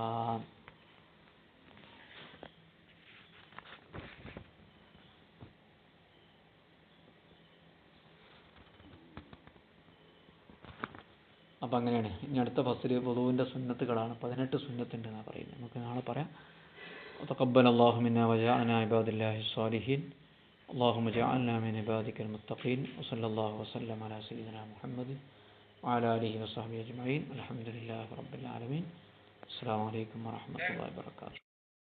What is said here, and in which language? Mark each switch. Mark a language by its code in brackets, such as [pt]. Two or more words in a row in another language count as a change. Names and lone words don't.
[ml] അപ്പം അങ്ങനെയാണ്. ഇനി അടുത്ത ഫസ്ലിൽ വുളൂവിൻ്റെ സുന്നത്തുകളാണ്, 18 സുന്നത്തുണ്ട് എന്നാണ് പറയുന്നത്. നമുക്ക് നാളെ പറയാം. [ar] تقبل الله منا وجعلنا عباد الله الصالحين. اللهم اجعلنا من عبادك المتقين. وصلى الله وسلم على سيدنا محمد وعلى آله وصحبه أجمعين. الحمد لله رب العالمين. السلام عليكم ورحمة الله وبركاته.